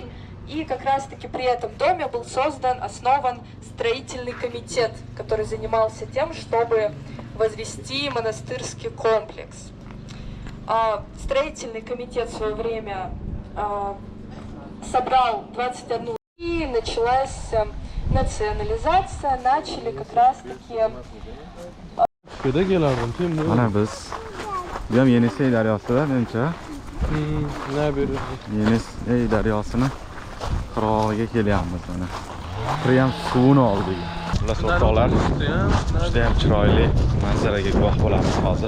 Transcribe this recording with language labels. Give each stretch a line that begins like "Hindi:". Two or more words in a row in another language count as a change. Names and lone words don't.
Russian: И как раз-таки при этом доме был основан строительный комитет, который занимался тем, чтобы возвести монастырский комплекс. Строительный комитет в свое время собрал 21, и началась национализация, начали как раз-таки...
Uzbek: Mana biz bu ham Yenisey daryosida, menimcha. Yenisey daryosini qirog'iga kelyapmiz mana. Biri ham suvni oldik. Xullas o'rtoqlar, juda ham chiroyli manzaraga guvoh bo'lamiz hozir.